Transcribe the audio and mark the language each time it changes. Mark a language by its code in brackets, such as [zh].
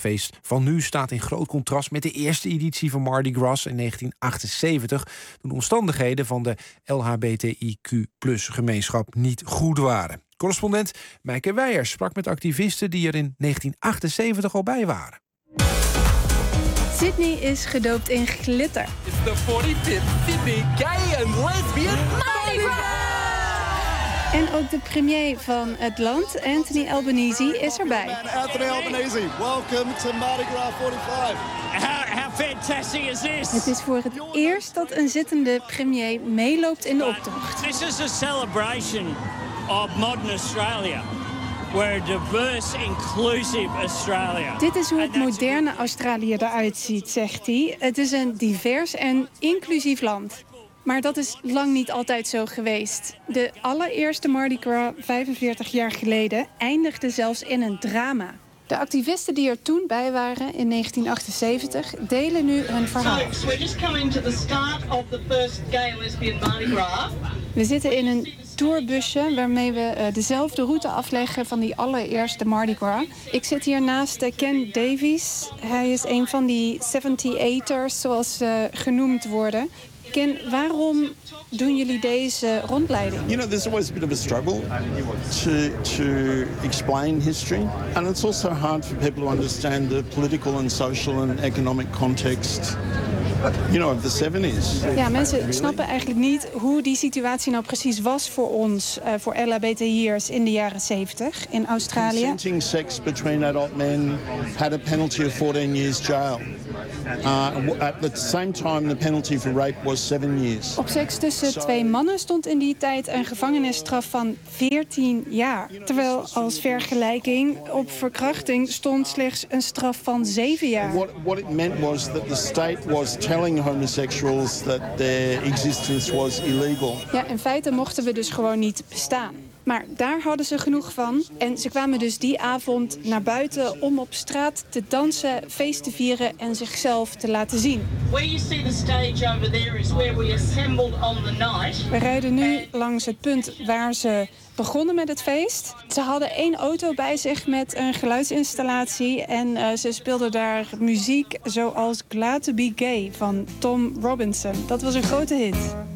[nl] Feest van nu staat in groot contrast met de eerste editie van Mardi Gras in 1978. Toen de omstandigheden van de LHBTIQ+ gemeenschap niet goed waren. Correspondent Meike Weijers sprak met activisten die er in 1978 al bij waren. Sydney is gedoopt in glitter. [en] It's the 45th Sydney Gay and Lesbian Mardi Gras! [nl] En ook de premier van het land, Anthony Albanese, is erbij. Anthony Albanese, welkom bij Mardi Gras 45. [en] How fantastic is this? [nl] Het is voor het eerst dat een zittende premier meeloopt in de optocht. [en] This is a celebration of modern Australia. We're a diverse, inclusive Australia. [nl] Dit is hoe het moderne Australië eruit ziet, zegt hij. Het is een divers en inclusief land. Maar dat is lang niet altijd zo geweest. De allereerste Mardi Gras, 45 jaar geleden, eindigde zelfs in een drama. De activisten die er toen bij waren in 1978 delen nu hun verhaal. [en] So, we're just coming to the start of the first gay lesbian Mardi Gras. [nl] We zitten in een tourbusje waarmee we dezelfde route afleggen van die allereerste Mardi Gras. Ik zit hier naast Ken Davies. Hij is een van die 78ers, zoals ze genoemd worden. Ken, waarom doen jullie deze rondleiding? [en] You know, there's always a bit of a struggle to explain history. And it's also hard for people to understand the political and social and economic context, you know, of the 70s. [nl] Ja, mensen snappen eigenlijk niet hoe die situatie nou precies was voor ons, voor LHBTI'ers in de jaren 70 in Australië. [en] Consenting sex between adult men had a penalty of 14 years jail. At the same time, the penalty for rape was 7 years. [nl] Op seks tussen twee mannen stond in die tijd een gevangenisstraf van 14 jaar. Terwijl als vergelijking op verkrachting stond slechts een straf van 7 jaar. [en] What it meant was that the state was telling homosexuals that their existence was illegal. [nl] Ja, in feite mochten we dus gewoon niet bestaan. Maar daar hadden ze genoeg van. En ze kwamen dus die avond naar buiten om op straat te dansen, feest te vieren en zichzelf te laten zien. [en] Where you see the stage over there is where we assembled on the night. [nl] We rijden nu langs het punt waar ze begonnen met het feest. Ze hadden één auto bij zich met een geluidsinstallatie en ze speelden daar muziek zoals Glad to be Gay van Tom Robinson. Dat was een grote hit.